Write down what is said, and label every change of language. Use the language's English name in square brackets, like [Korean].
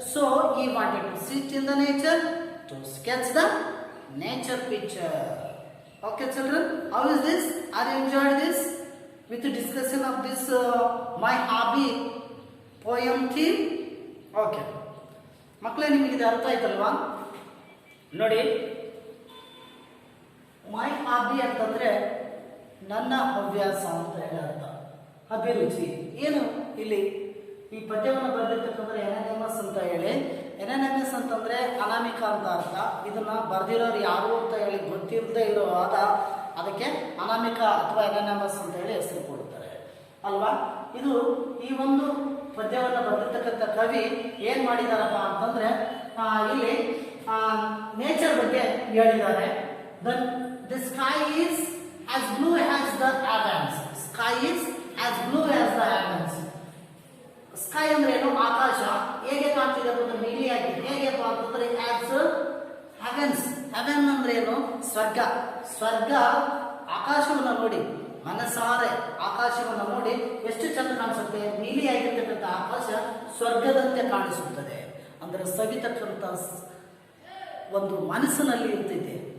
[English] So he wanted to sit in the nature to sketch the nature picture. Okay, children, how is this? Are you enjoyed this? With the discussion of this my hobby poem theme. [Kannada] Okay. ಮಕ್ಕಳೇ, ನಿಮಗೆ ಇದು ಅರ್ಥ ಆಯ್ತಲ್ವಾ? ನೋಡಿ, my hobby ಅಂತಂದ್ರೆ ನನ್ನ ಹವ್ಯಾಸ ಅಂತ ಹೇಳಿ ಅರ್ಥ. ಅಭಿರುಚಿ ಏನು? ಇಲ್ಲಿ ಈ ಪದ್ಯವನ್ನು ಬರೆದಿರ್ತಕ್ಕಂದ್ರೆ ಎನಾನಿಮಸ್ ಅಂತ ಹೇಳಿ. ಎನಾನಿಮಸ್ ಅಂತಂದ್ರೆ ಅನಾಮಿಕ ಅಂತ ಅರ್ಥ. ಇದನ್ನ ಬರೆದಿರೋರು ಯಾರು ಅಂತ ಹೇಳಿ ಗೊತ್ತಿರದೇ ಇರೋ ಅದಕ್ಕೆ ಅನಾಮಿಕ ಅಥವಾ ಎನಾನಿಮಸ್ ಅಂತ ಹೇಳಿ ಹೆಸರು ಕೊಡ್ತಾರೆ ಅಲ್ವಾ. ಇದು ಈ ಒಂದು ಪದ್ಯವನ್ನು ಬರೆದಿರ್ತಕ್ಕಂಥ ಕವಿ ಏನ್ ಮಾಡಿದಾರಪ್ಪ ಅಂತಂದ್ರೆ ಇಲ್ಲಿ ನೇಚರ್ ಬಗ್ಗೆ ಹೇಳಿದ್ದಾರೆ. [English] The sky is as blue as the heavens. Sky is as blue as the heavens. Sky [Kannada] ಅಂದ್ರೆ ಏನು? ಆಕಾಶ ಹೇಗೆ ಕಾಣ್ತಿದೆ ಅಂದ್ರೆ ನೀಲಿಯಾಗಿ. ಹೇಗೆಪ್ಪ ಅಂತಂದ್ರೆ [English] as heavens. [Kannada] heaven ಅಂದ್ರೆ ಏನು? ಸ್ವರ್ಗ. ಸ್ವರ್ಗ ಆಕಾಶವನ್ನು ನೋಡಿ, ಮನಸಾರೆ ಆಕಾಶವನ್ನು ನೋಡಿ ಎಷ್ಟು ಚಂದ ಕಾಣಿಸುತ್ತೆ. ನೀಲಿಯಾಗಿರ್ತಕ್ಕಂಥ ಆಕಾಶ ಸ್ವರ್ಗದಂತೆ ಕಾಣಿಸುತ್ತದೆ. ಅಂದ್ರೆ ಸವಿತಕ್ಕಂಥ ಒಂದು ಮನಸ್ಸಿನಲ್ಲಿ ಇರ್ತೈತೆ.